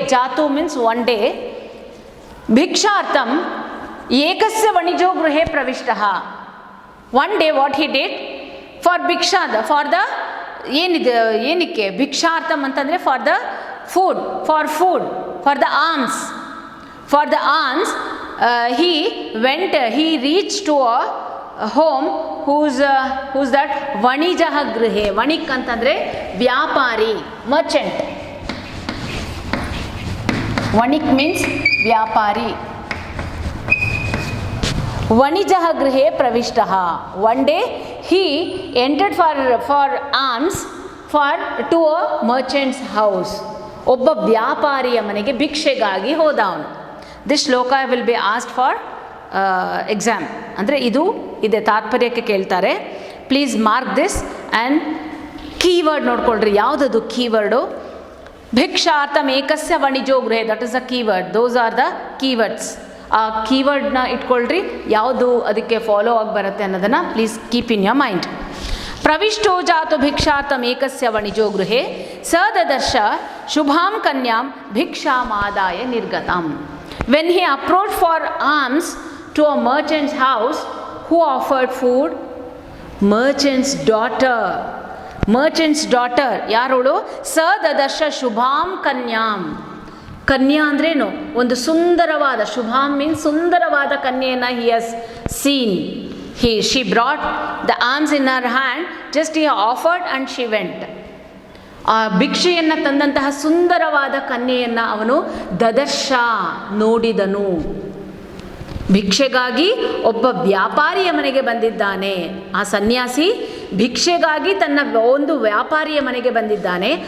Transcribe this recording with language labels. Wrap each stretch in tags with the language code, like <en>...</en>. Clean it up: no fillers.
<en>ಜಾತು means one day.</en> <sa>ಭಿಕ್ಷಾರ್ಥಂ ಏಕಸ್ಯ ವಣಿಜೋ ಗೃಹೆ ಪ್ರವಿಷ್ಟಃ.</sa> <en>one day what he did for ಭಿಕ್ಷಾದ, for the</en> <kn>ಏನಿದೆ, ಏನಕ್ಕೆ</kn> <en>ಭಿಕ್ಷಾರ್ಥಂ</en> <kn>ಅಂತಂದರೆ</kn> <en>For the food, for food, for the alms. For the alms he went, he reached to a home who's that</en> <sa>ವಣಿಜಃ ಗೃಹೆ.</sa> <kn>ವಣಿಕ್ ಅಂತಂದರೆ ವ್ಯಾಪಾರಿ, Merchant. ವಣಿಕ್ means ವ್ಯಾಪಾರಿ.</kn> <sa>ವಣಿಜಃ ಗೃಹೆ ಪ್ರವಿಷ್ಟಃ.</sa> <en>One day he entered for alms to a merchant's house.</en> <kn>ಒಬ್ಬ ವ್ಯಾಪಾರಿಯ ಮನೆಗೆ ಭಿಕ್ಷೆಗಾಗಿ ಹೋದ ಅವನು.</kn> <en>This shloka will be asked for exam.</en> <kn>ಅಂದರೆ ಇದು ಇದೆ, ತಾತ್ಪರ್ಯಕ್ಕೆ ಕೇಳ್ತಾರೆ.</kn> <en>please mark this and keyword</en> <kn>ನೋಡ್ಕೊಳ್ರಿ. ಯಾವುದದು keyword?</kn> <sa>ಭಿಕ್ಷಾರ್ಥಂ ಏಕಸ್ಯ ವಣಿಜೋ ಗೃಹೆ,</sa> <en>That is a keyword. Those are the keywords.</en> <kn>ಆ ಕೀವರ್ಡ್ನ ಇಟ್ಕೊಳ್ರಿ, ಯಾವುದು ಅದಕ್ಕೆ ಫಾಲೋ ಆಗಿ ಬರುತ್ತೆ ಅನ್ನೋದನ್ನು</kn> <en>Please keep in your mind.</en> <sa>ಪ್ರವಿಷ್ಟೋ ಜಾತು ಭಿಕ್ಷಾರ್ಥಂ ಏಕಸ್ಯ ವಣಿಜೋ ಗೃಹೆ ಸ ದದರ್ಶ ಶುಭಾಂ ಕನ್ಯಾಂ ಭಿಕ್ಷಾಮಾದಾಯ ನಿರ್ಗತಾಂ.</sa> <en>When he approached for alms to a merchant's house, who offered food? Merchant's daughter. Merchant's daughter</en> <kn>ಯಾರೋಳು?</kn> <sa>ಸ ದದರ್ಶ ಶುಭಾಂ ಕನ್ಯಾಂ.</sa> <kn>ಕನ್ಯಾ ಅಂದ್ರೇನು? ಒಂದು ಸುಂದರವಾದ, ಶುಭಾಂ ಮೀನ್ಸ್ ಸುಂದರವಾದ ಕನ್ಯೆಯನ್ನು</kn> <en>he has seen. She brought the alms in her hand, just he offered and she went.</en> <kn>ಆ ಭಿಕ್ಷೆಯನ್ನು ತಂದಂತಹ ಸುಂದರವಾದ ಕನ್ಯೆಯನ್ನು ಅವನು ದದರ್ಶ, ನೋಡಿದನು. ಭಿಕ್ಷೆಗಾಗಿ ಒಬ್ಬ ವ್ಯಾಪಾರಿಯ ಮನೆಗೆ ಬಂದಿದ್ದಾನೆ. ಆ ಸನ್ಯಾಸಿ ಭಿಕ್ಷೆಗಾಗಿ ತನ್ನ ಒಂದು ವ್ಯಾಪಾರಿಯ ಮನೆಗೆ ಬಂದಿದ್ದಾನೆ.</kn>